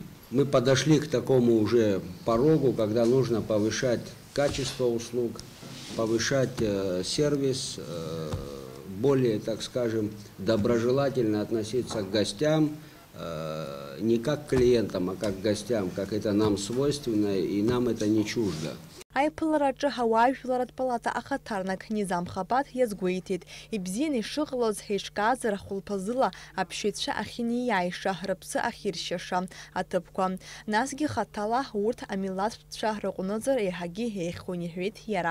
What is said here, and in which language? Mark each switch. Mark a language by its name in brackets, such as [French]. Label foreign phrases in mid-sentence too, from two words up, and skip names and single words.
[Russian] Мы подошли к такому уже порогу, когда нужно повышать качество услуг, повышать сервис, более, так скажем, доброжелательно относиться к гостям, не как к клиентам, а как к гостям, как это нам свойственно, и нам это не чуждо. [Abkhazian] Аиԥылараҿы ҳауаажәларатә палата ахаҭарнак Низам Хабаҭ иазгәеиҭеит. Ибзианы ишыҟалоз ҳеиҿкаазар хәылԥазыла аԥшьҩцәа ахьиниааиша, рыԥсы ахьиршьаша аҭыԥқәа. Насгьы хаҭала урҭ амилаҭтәцәа рыҟәнызар еиҳагьы еиӷьхон иҳәеит иара.